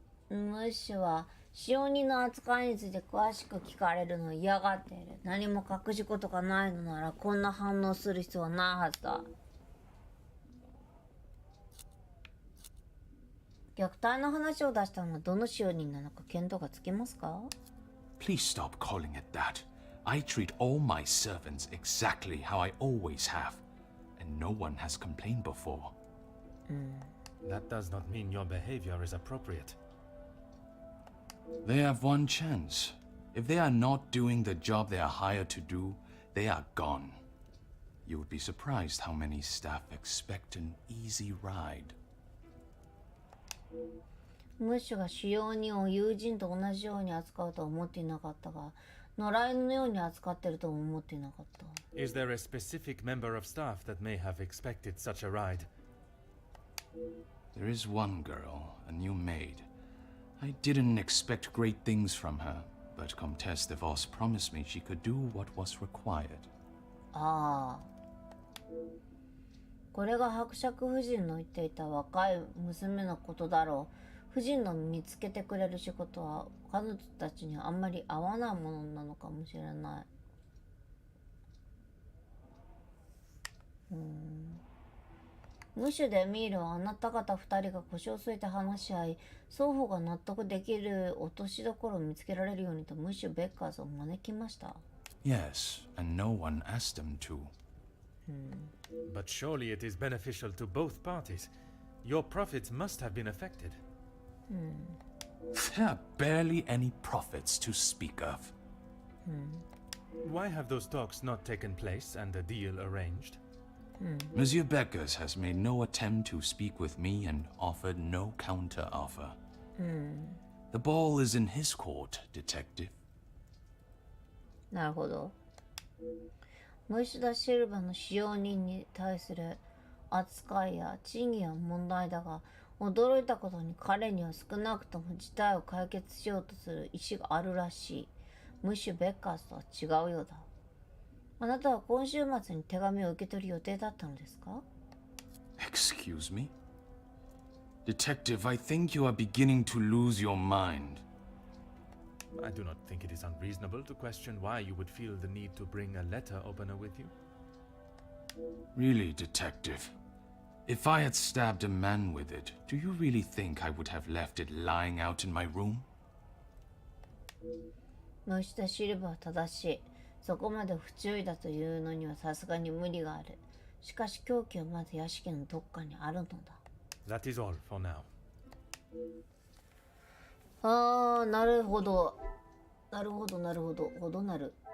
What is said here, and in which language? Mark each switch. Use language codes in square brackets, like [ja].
[ja] ムッシュは使用人の扱いについて詳しく聞かれるのを嫌がっている。何も隠し事がないのならこんな反応する必要はないはずだ。虐待の話を出したのはどの使用人なのか見当がつきますか？ [en] Please stop calling it that. I treat all my servants exactly how I always have, and no one has complained before. That does not mean your behavior is appropriate. They have one chance. If they are not doing the job they are hired to do, they are gone. You would be surprised how many staff expect an easy ride. [ja] ムッシュが使用人を友人と同じように扱うとは思っていなかったが、野良犬のように扱っているとも思っていなかった。 [en] Is there a specific member of staff that may have expected such a ride? There is one girl, a new maid. I didn't expect great things from her, but Comtesse de Vos promised me she could do what was required. [ja] ああ。これが伯爵夫人の言っていた若い娘のことだろう。夫人の見つけてくれる仕事は彼女たちにあんまり合わないものなのかもしれない。ムシュでミールはあなた方2人が腰を据えて話し合い、双方が納得できる落としどころを見つけられるようにとムシュ・ベッカーズを招きました。 [en] Yes, and no one asked them to. But surely it is beneficial to both parties. Your profits must have been affected. There are barely any profits to speak of. Why have those talks not taken place and a deal arranged? Monsieur Beckers has made no attempt to speak with me and offered no counter-offer. The ball is in his court, detective. [ja] なるほど。虫田シルバの使用人に対する扱いや賃金は問題だが、驚いたことに彼には少なくとも事態を解決しようとする意思があるらしい。ムッシュ・ベッカーズとは違うようだ。あなたは今週末に手紙を受け取る予定だったのですか？ [en] Excuse me? Detective, I think you are beginning to lose your mind. I do not think it is unreasonable to question why you would feel the need to bring a letter opener with you. Really, detective? If I had stabbed a man with it, do you really think I would have left it lying out in my room? [ja] 虫田シルバーは正しい。そこまで不注意だというのにはさすがに無理がある。しかし凶器はまず屋敷のどっかにあるのだ。 [en] That is all for now. [ja] ああ、なるほど。なるほど、なるほど。ほどなる。